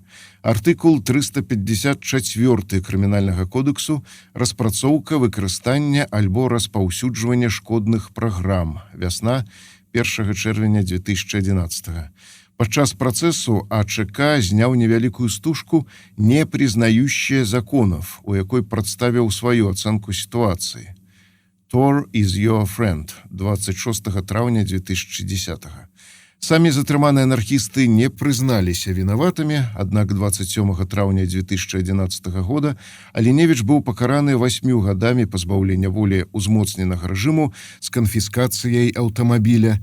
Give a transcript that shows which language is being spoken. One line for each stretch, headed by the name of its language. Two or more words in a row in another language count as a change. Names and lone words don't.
Belarusian: Артыкул 354 Крымінальнага кодексу «Распрацоўка, выкарыстання альбо распаўсюджвання шкодных праграм». Вясна, 1 чэрвеня 2011. Падчас працэсу АЧК зняў невялікую стужку «Не признающая законов», у якой прадставіў сваю ацэнку сітуацыі. Tor is your friend, 26 траўня 2010. Самі затрыманыя анархісты не прызналіся вінаватымі, аднак 27 траўня 2011 года Аліневіч быў пакараны 8 гадамі пазбаўлення волі ўзмоцненага рэжыму з канфіскацыяй аўтамабіля.